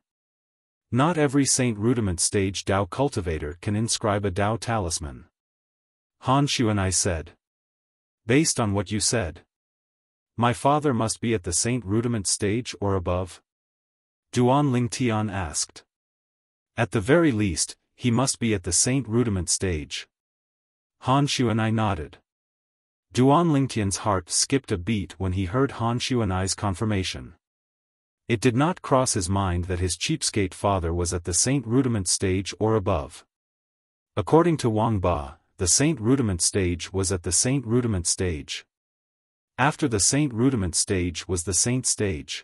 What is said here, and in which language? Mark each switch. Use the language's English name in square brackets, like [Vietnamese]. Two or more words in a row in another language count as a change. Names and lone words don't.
[English] Not every Saint Rudiment stage Dao cultivator can inscribe a Dao talisman. Han Xuanai said. Based on what you said, my father must be at the Saint Rudiment stage or above? Duan Lingtian asked. At the very least, he must be at the Saint Rudiment stage. Han Xuanai nodded. Duan Lingtian's heart skipped a beat when he heard Han Xuanai's confirmation. It did not cross his mind that his cheapskate father was at the Saint Rudiment stage or above. According to Wang Ba, the Saint Rudiment stage was at the Saint Rudiment stage. After the Saint Rudiment stage was the Saint stage.